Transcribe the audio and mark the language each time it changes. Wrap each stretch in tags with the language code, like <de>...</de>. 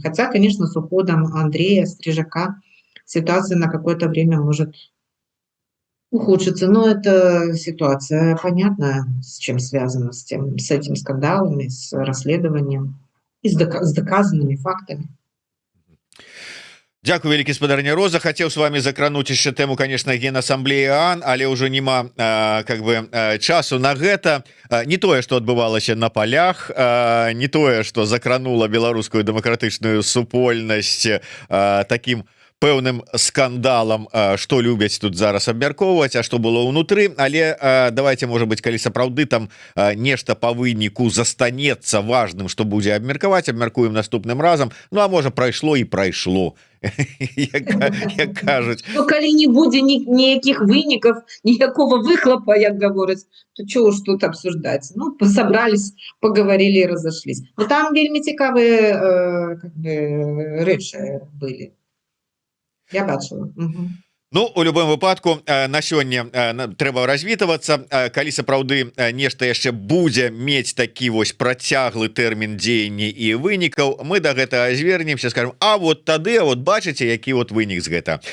<ru>Хотя, конечно, с уходом Андрея Стрижака ситуация на какое-то время может ухудшиться. Но это ситуация понятная, с чем связана, с этим скандалами, с расследованием и с доказанными фактами.</ru> <be>Дякую, вялікі спадарня Роза. Хацеў с вами закрануць яшчэ тэму, конечно, Генассамблеі ААН, але ўжо няма часу на гэта. Не тое, што адбывалася на палях, не тое, што закранула беларускую дэмакратычную супольнасць такім пэўным скандалам, што любяць тут зараз абмяркоўваць, а што было ўнутры. Але давайте, можа быць, калі сапраўды там нешта па выніку застанецца важным, што будзе абмеркаваць, абмяркуем наступным разам. Ну, а можа, прайшло і прайшло. Як кажуць. Ну, калі не будзе ніякіх вынікаў, ніякого выхлопа, як гавораць,</be> <ru>то чого ж тут обсуждать? Ну, собрались, поговорили и разошлись.</ru> <be>Но там вельмі цікавыя рэчы былі. Я бачила. Ну у любым выпадку на сёння трэба развітвацца, калі сапраўды нешта яшчэ будзе мець такі вось працяглы тэрмін дзеяння і вынікаў, мы да гэтага звернемся, скажем, а вот тады вот бачыце які вот вынік з гэта.</be>